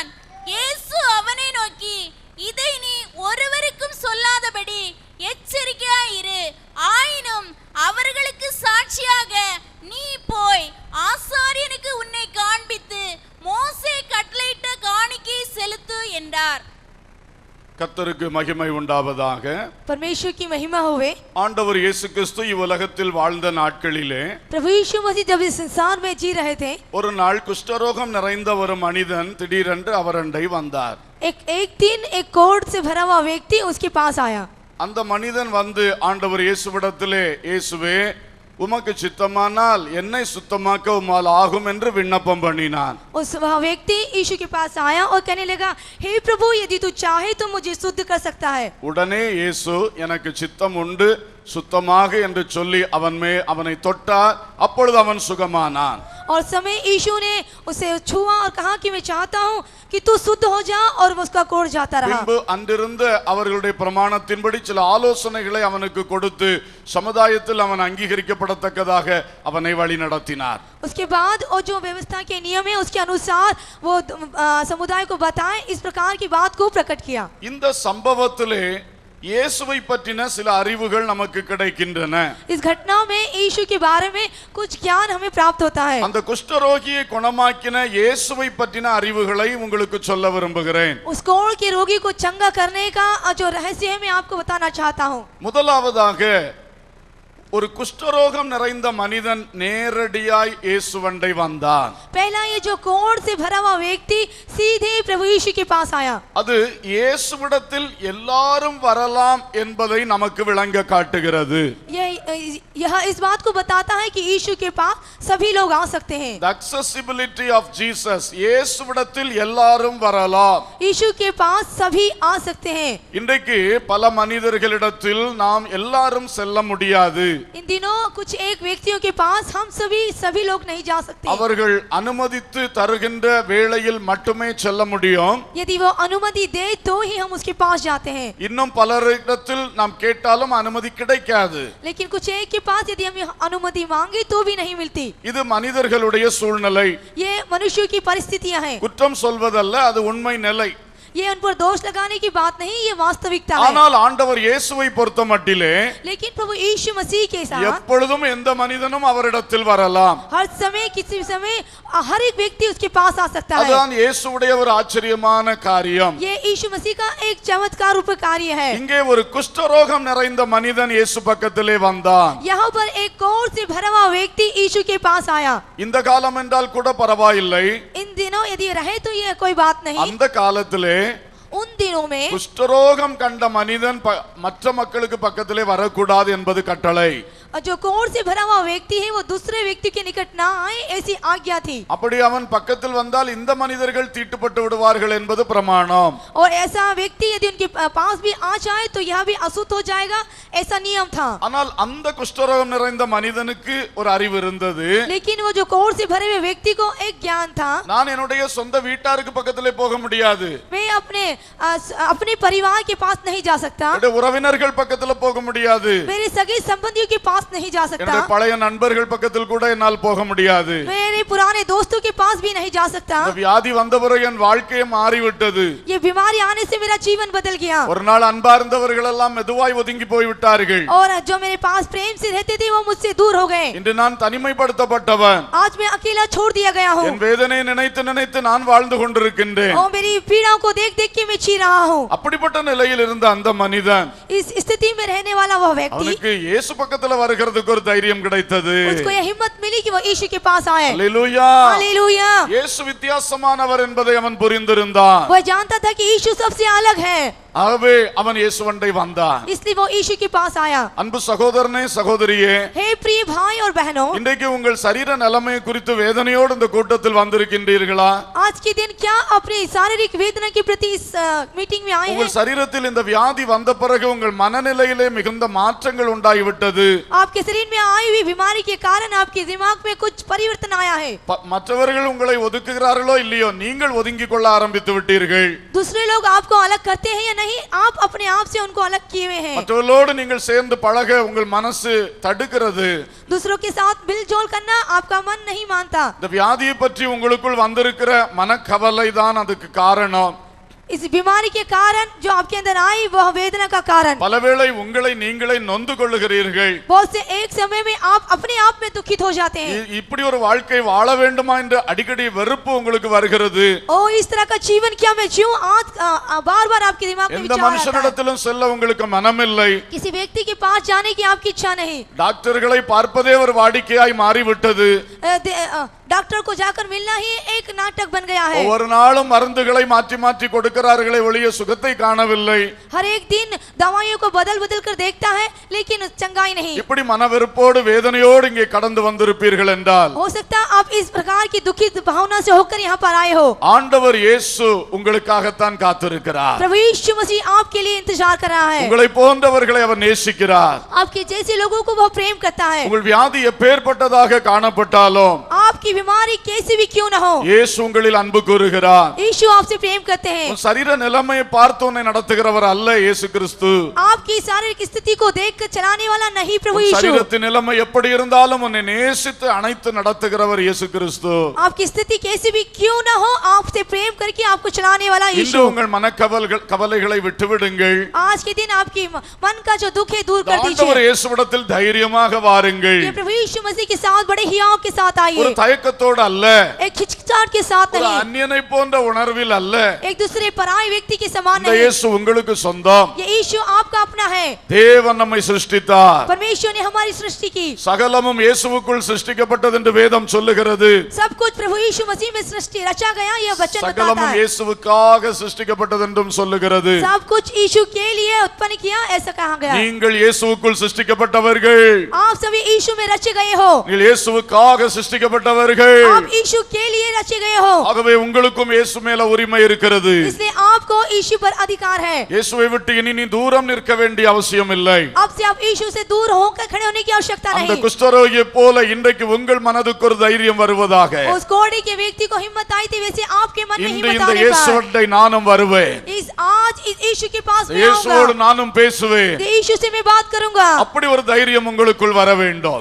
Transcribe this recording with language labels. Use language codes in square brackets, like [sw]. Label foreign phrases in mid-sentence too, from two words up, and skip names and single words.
[ta] இயேசு அவனை நோக்கி, இதை நீ ஒருவருக்கும் சொல்லாதபடி எச்சரிக்கையாயிரு. ஆயினும் அவர்களுக்கு சாட்சியாக நீ போய் ஆசாரியனுக்கு உன்னை காண்பித்து மோசே கட்டளையிட்ட காணிக்கை செலுத்து என்றார். கர்த்தருக்கு மகிமை உண்டாவதாக. [hi] परमेश्वर की महिमा होवे. [ta] ஆண்டவர் இயேசு கிறிஸ்து இவ்வுலகத்தில் வாழ்ந்த நாட்களிலே [hi] प्रभु यीशु मसीह जब इस संसार में जी रहे थे, [ta] ஒரு நாள் குஷ்டரோகம் நிறைந்த ஒரு மனிதன் திடீரென்று அவரண்டை வந்தார். [hi] एक दिन एक कोढ़ से भरा हुआ व्यक्ति उसके पास आया. [ta] அந்த மனிதன் வந்து ஆண்டவர் இயேசுவிடத்திலே, இயேசுவே, உமக்கு சித்தமானால் என்னை சுத்தமாக்க உம்மால் ஆகும் என்று விண்ணப்பம் பண்ணினான். [hi] उस व्यक्ति यीशु के पास आया और कहने लगा, हे प्रभु, यदि तू चाहे तो मुझे शुद्ध कर सकता है. [ta] உடனே இயேசு எனக்கு சித்தம் உண்டு, சுத்தமாக என்று சொல்லி அவனை தொட்டார். அப்பொழுது அவன் சுகமானான். [hi] और समय यीशु ने उसे छुआ और कहा कि मैं चाहता हूं कि तू शुद्ध हो जा, और उसका कोढ़ जाता रहा. [ta] பின்பு அன்றிருந்த அவர்களுடைய பிரமாணத்தின்படி சில ஆலோசனைகளை அவனுக்கு கொடுத்து சமுதாயத்தில் அவன் அங்கீகரிக்கப்படத்தக்கதாக அவனை வழி நடத்தினார். [hi] उसके बाद और जो व्यवस्था के नियम है उसके अनुसार वो समुदाय को बताए, इस प्रकार की बात को प्रकट किया. [ta] இந்த சம்பவத்திலே இயேசுவை பற்றின சில அறிவுகள் நமக்கு கிடைக்கின்றன. [hi] इस घटना में यीशु के बारे में कुछ ज्ञान हमें प्राप्त होता है. [ta] அந்த குஷ்டரோகியை குணமாக்கின இயேசுவை பற்றின அறிவுகளை உங்களுக்கு சொல்ல விரும்புகிறேன். [hi] उस कोढ़ के रोगी को चंगा करने का जो रहस्य है मैं आपको बताना चाहता हूँ. [ta] முதலாவதாக ஒரு குஷ்டரோகம் நிறைந்த மனிதன் நேரடியாய் இயேசுவண்டை வந்தான். [hi] पहला ये जो कोढ़ से भरा हुआ व्यक्ति सीधे प्रभु यीशु के पास आया. [ta] அது இயேசுவிடத்தில் எல்லாரும் வரலாம் என்பதை நமக்கு விளங்க காட்டுகிறது. [hi] यह इस बात को बताता है कि यीशु के पास सभी लोग आ सकते हैं. [en] The accessibility of Jesus. [ta] இயேசுவிடத்தில் எல்லாரும் வரலாம். [hi] यीशु के पास सभी आ सकते हैं. [ta] இன்றைக்கு பல மனிதர்களிடத்தில் நாம் எல்லாரும் செல்ல முடியாது. [hi] इन दिनों कुछ एक व्यक्तियों के पास हम सभी लोग नहीं जा सकते. [ta] அவர்கள் அனுமதித்து தருகின்ற வேளையில் மட்டுமே செல்ல முடியும். [hi] यदि वो अनुमति दे तो ही हम उसके पास जाते हैं. [ta] இன்னும் பலரிடத்தில் நாம் கேட்டாலும் அனுமதி கிடைக்காது. [hi] लेकिन कुछ एक के पास यदि हम अनुमति मांगे तो भी नहीं मिलती. [ta] இது மனிதர்களுடைய சூழ்நிலை. [hi] ये मनुष्यों की परिस्थितियां हैं. [ta] குற்றம் சொல்வதல்ல, அது உண்மை நிலை. [hi] ये उन पर दोष लगाने की बात नहीं, ये वास्तविकता है. [ta] ஆனால் ஆண்டவர் இயேசுவை பொறுத்தமட்டிலே [hi] लेकिन प्रभु यीशु मसीह के साथ [ta] எப்பொழுதும் எந்த மனிதனும் அவரிடத்தில் வரலாம். [hi] हर समय किसी समय हर एक व्यक्ति उसके पास आ सकता है. [ta] அதுதான் இயேசுவுடைய ஒரு ஆச்சரியமான காரியம். [hi] ये यीशु मसीह का एक चमत्कार रूप कार्य है. [ta] இங்கே ஒரு குஷ்டரோகம் நிறைந்த மனிதன் இயேசு பக்கத்திலே வந்தான். [hi] यहाँ पर एक कोढ़ से भरा हुआ व्यक्ति यीशु के पास आया. [ta] இந்த காலம் என்றால் கூட பரவாயில்லை. [hi] इन दिनों यदि रहे तो ये कोई बात नहीं. [ta] அந்த காலத்திலே [hi] उन दिनों में [ta] குஷ்டரோகம் கண்ட மனிதன் மற்ற மக்களுக்கு பக்கத்திலே வரக்கூடாது என்பது கட்டளை. [hi] जो कोढ़ से भरा हुआ व्यक्ति है वो दूसरे व्यक्ति के निकट ना आए, ऐसी आज्ञा थी. [ta] அப்படி அவன் பக்கத்தில் வந்தால் இந்த மனிதர்கள் தீட்டுப்பட்டு விடுவார்கள் என்பது பிரமாணம். [hi] और ऐसा व्यक्ति यदि उनके पास भी आ जाए तो यह भी अशुद्ध हो जाएगा, ऐसा नियम था. [ta] ஆனால் அந்த குஷ்டரோகம் நிறைந்த மனிதனுக்கு ஒரு அறிவு இருந்தது. [hi] लेकिन वो जो कोढ़ से भरे हुए व्यक्ति को एक ज्ञान था. [ta] நான் என்னுடைய சொந்த வீட்டாருக்கு பக்கத்திலே போக முடியாது. [hi] मैं अपने परिवार के पास नहीं जा सकता. [ta] என்னுடைய உறவினர்கள் பக்கத்துல போக முடியாது. [hi] मेरे सगे संबंधियों के पास नहीं जा सकता. [ta] என்னுடைய பழைய நண்பர்கள் பக்கத்தில் கூட என்னால் போக முடியாது. [hi] मेरे पुराने दोस्तों के पास भी नहीं जा सकता. [ta] இந்த வியாதி வந்த பிறகு என் வாழ்க்கையே மாறிவிட்டது. [hi] ये बीमारी आने से मेरा जीवन बदल गया. [ta] ஒரு நாள் அன்பா இருந்தவர்கள் எல்லாம் மெதுவாய் ஒதுங்கி போய் விட்டார்கள். [hi] और जो मेरे पास प्रेम से रहते थे वो मुझसे दूर हो गए. [ta] இன்று நான் தனிமைப்படுத்தப்பட்டவன். [hi] आज मैं अकेला छोड़ दिया गया हूँ. [ta] என் வேதனை நினைத்து நினைத்து நான் வாழ்ந்து கொண்டிருக்கின்றேன். [hi] और मेरी पीड़ाओं को देख देख के मैं जी रहा हूँ. [ta] அப்படிப்பட்ட நிலையில் இருந்த அந்த மனிதன் [hi] इस स्थिति में रहने वाला वह व्यक्ति [ta] அவனுக்கு இயேசு பக்கத்துல வருகிறதுக்கு ஒரு தைரியம் கிடைத்தது. [hi] उसको यह हिम्मत मिली कि वो यीशु के पास आए। [ta] அல்லேலூயா. [hi] हालेलुया। [ta] இயேசு வித்தியாசமானவர் என்பதை அவன் புரிந்திருந்தான். [hi] वह जानता था कि यीशु सबसे अलग है, [ta] ஆகவே அவன் இயேசுவண்டை வந்தான். [hi] इसलिए वो यीशु के पास आया। [ta] அன்பு சகோதரனே சகோதரியே, [hi] हे प्रिय भाई और बहनों, [ta] இன்றைக்கு உங்கள் சரீர நிலைமை குறித்து வேதனையோடு இந்த கூட்டத்தில் வந்திருக்கின்றீர்களா? [hi] आज के दिन क्या अपनी शारीरिक वेदना के प्रति इस मीटिंग में आए हैं? [ta] உங்கள் சரீரத்தில் இந்த வியாதி வந்த பிறகு உங்கள் மனநிலையிலே மிகுந்த மாற்றங்கள் உண்டாகிவிட்டது. [hi] आपके शरीर में आई हुई बीमारी के कारण आपके दिमाग में कुछ परिवर्तन आया है। [ta] மற்றவர்கள் உங்களை ஒதுக்குகிறார்களோ இல்லையோ, நீங்கள் ஒதுங்கிக் கொள்ள ஆரம்பித்து விட்டீர்கள். [hi] दूसरे लोग आपको अलग करते हैं या नहीं, आप अपने आप से उनको अलग किए हुए हैं। [ta] மற்றவர்களோடு நீங்கள் சேர்ந்து பழக உங்கள் மனசு தடுக்கிறது. [hi] दूसरों के साथ मिलजोल करना आपका मन नहीं मानता। [ta] இந்த வியாதியை பற்றி உங்களுக்குள் வந்திருக்கிற மனக்கவலை தான் அதுக்கு காரணம். [hi] इस बीमारी के कारण जो आपके अंदर आई वह वेदना का कारण। [ta] பலவேளை உங்களை நீங்களே நொந்து கொள்ளுகிறீர்கள். [hi] बहुत से एक समय में आप अपने आप में दुखित हो जाते हैं। [ta] இப்படி ஒரு வாழ்க்கை வாழ வேண்டுமா என்று அடிக்கடி வெறுப்பு உங்களுக்கு வருகிறது. [hi] ओ इस तरह का जीवन क्या मैं जीऊं, आज बार-बार आपके दिमाग में [ta] எந்த [hi] विचार आता है। [ta] மனுஷனிடத்திலும் செல்ல உங்களுக்கு மனமில்லை. [hi] किसी व्यक्ति के पास जाने की आपकी इच्छा नहीं। [ta] டாக்டர்களை பார்ப்பதே ஒரு வாடிக்கையாய் மாறிவிட்டது. [hi] डॉक्टर को जाकर मिलना ही एक नाटक बन गया है। [ta] ஒவ்வொரு நாளும் மருந்துகளை மாற்றி மாற்றி கொடுக்கிறார்களே ஒழிய சுகத்தை காணவில்லை. [hi] हर एक दिन दवाइयों को बदल बदल कर देखता है लेकिन चंगाई नहीं। [ta] இப்படி மனவெறுப்போடு வேதனையோடு இங்கே கடந்து வந்திருப்பீர்கள் என்றால், [hi] हो सकता है आप इस प्रकार की दुखित भावना से होकर यहाँ पर आए हो। [ta] ஆண்டவர் இயேசு உங்களுக்காகத்தான் காத்திருக்கிறார். [hi] प्रभु यीशु मसीह आपके लिए इंतजार कर रहा है। [ta] உங்களை போன்றவர்களை அவர் நேசிக்கிறார். [hi] आपके जैसे लोगों को वो प्रेम करता है। [ta] உங்கள் வியாதி எப்பேற்பட்டதாக காணப்பட்டாலும், [hi] आपकी बीमारी कैसी भी क्यों न हो, [ta] இயேசு உங்களில் அன்பு கூறுகிறார். [hi] यीशु आपसे प्रेम करते हैं। [ta] உன் சரீர நிலைமையை பார்த்து உன்னை நடத்துகிறவர் அல்ல இயேசு கிறிஸ்து. [hi] आपकी शारीरिक स्थिति को देखकर चलाने वाला नहीं प्रभु [ta] உன் [hi] यीशु। [ta] சரீரத்தின் நிலைமை எப்படி இருந்தாலும் உன்னை நேசித்து அணைத்து நடத்துகிறவர் இயேசு கிறிஸ்து. [hi] आपकी स्थिति कैसी भी क्यों न हो, आपसे प्रेम करके आपको चलाने वाला [ta] இன்று [hi] यीशु। [ta] உங்கள் கவலைகளை விட்டுவிடுங்கள். [hi] आज के दिन आपकी मन का जो दुख है दूर कर [ta] ஆண்டவர் [hi] दीजिए। [ta] இயேசுவிடத்தில் தைரியமாக வாருங்கள். [hi] ये प्रभु यीशु मसीह के साथ बड़े हियाव के साथ [ta] ஒரு [hi] आइए, [ta] தயக்கத்தோடு அல்ல, [hi] एक हिचकिचाहट के साथ [ta] ஒரு [hi] नहीं, [ta] அந்நியனை போன்ற உணர்வில் அல்ல. [hi] एक दूसरे पराये व्यक्ति के समान [ta] இந்த [hi] नहीं। [ta] இயேசு உங்களுக்கு சொந்தம். [hi] ये यीशु आपका अपना है। [ta] தேவன் நம்மை சிருஷ்டித்தார். [hi] परमेश्वर ने हमारी सृष्टि की। [ta] சகலமும் இயேசுவுக்குள் சிருஷ்டிக்கப்பட்டது என்று வேதம் சொல்லுகிறது. [hi] सब कुछ प्रभु यीशु मसीह में सृष्टि रचा गया, यह वचन बताता [ta] சகலமும் [hi] है। [ta] இயேசுவுக்காக சிருஷ்டிக்கப்பட்டது என்றும் சொல்லுகிறது. [hi] सब कुछ यीशु के लिए उत्पन्न किया, ऐसा कहा गया। [ta] நீங்கள் இயேசுவுக்குள் சிருஷ்டிக்கப்பட்டவர்கள். [hi] आप सभी यीशु में रचे गए हो। [ta] நீங்கள் இயேசுவுக்காக சிருஷ்டிக்கப்பட்டவர்கள். [hi] आप यीशु के लिए रचे गए हो, [ta] ஆகவே உங்களுக்கும் இயேசு மேல உரிமை இருக்கிறது. [hi] इसलिए आपको यीशु पर अधिकार है। [ta] இயேசுவை விட்டு இனி நீ தூரம் நிற்க வேண்டிய அவசியம் இல்லை. [hi] अब से आप यीशु से दूर होकर खड़े होने की आवश्यकता [ta] அந்த [hi] नहीं। [ta] குஷ்டரோகியை போல இன்றைக்கு உங்கள் மனதுக்கு ஒரு தைரியம் வருவதாக. [hi] उस कोढ़ी के व्यक्ति को हिम्मत आई थी, वैसे आपके मन में [ta] இன்று [hi] हिम्मत [ta] இந்த [hi] आने पर [ta] இயேசுவை நானும் வருவேன். [hi] आज इस यीशु के पास मैं [ta] இயேசுவோடு [hi] आऊंगा, [ta] நானும் பேசுவேன். [hi] यीशु से मैं बात करूंगा। [ta] அப்படி ஒரு தைரியம் உங்களுக்குள் வர வேண்டும்.